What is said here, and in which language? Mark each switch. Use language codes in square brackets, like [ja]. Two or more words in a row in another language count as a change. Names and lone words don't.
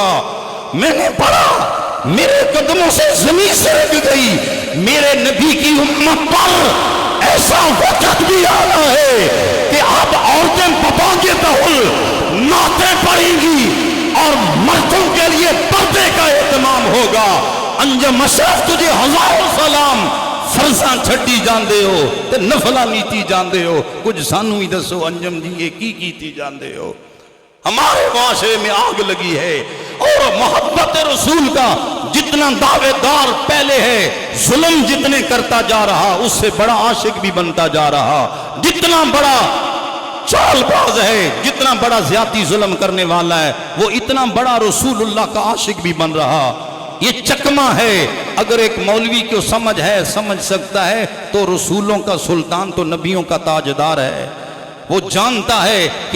[ur] میں نے پڑھا، میرے قدموں سے زمین سرک گئی، میرے نبی کی امت پر ایسا وقت بھی آنا ہے کہ اب عورتیں بپا کے تحل نعتیں پڑھیں گی اور مردوں کے لیے پردے کا اہتمام ہوگا۔ انجم اشرف تجھے ہزاروں سلام [pa] فرضاں چھڈی جاندے ہو تے نفلاں نیتی جاندے ہو کچھ سانو ہی دسو انجم جی یہ کی کیتی جاندے ہو [ur] ہمارے معاشرے میں آگ لگی ہے اور محبت رسول کا جتنا دعوے دار پہلے ہے ظلم جتنے کرتا جا رہا اس سے بڑا عاشق بھی بنتا جا رہا جتنا بڑا چال باز ہے جتنا بڑا زیادتی ظلم کرنے والا ہے وہ اتنا بڑا رسول اللہ کا عاشق بھی بن رہا یہ چکمہ ہے اگر ایک مولوی کو سمجھ سکتا ہے تو رسولوں کا سلطان تو نبیوں کا تاجدار ہے وہ جانتا ہے کہ